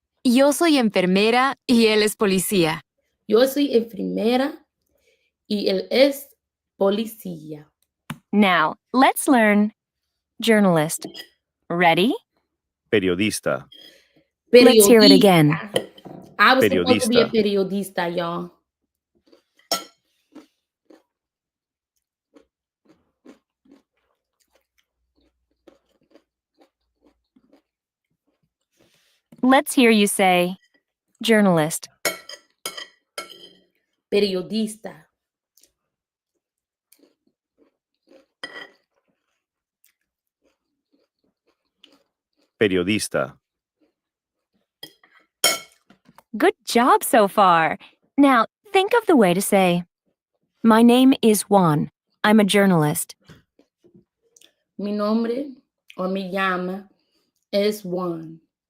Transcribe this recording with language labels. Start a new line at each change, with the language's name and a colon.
Spanish: Yo soy enfermera y él es policía. Yo soy enfermera y él es policía.
English: Now, let's learn journalist. Ready?
Spanish: Periodista.
English: Let's hear it again. I was supposed to be a
Spanish: Periodista. periodista,
English: y'all. Let's hear you say, journalist.
Spanish: Periodista. Periodista.
English: Good job so far. Now, think of the way to say, my name is Juan. I'm a journalist.
Spanish: Mi nombre o me llama es Juan.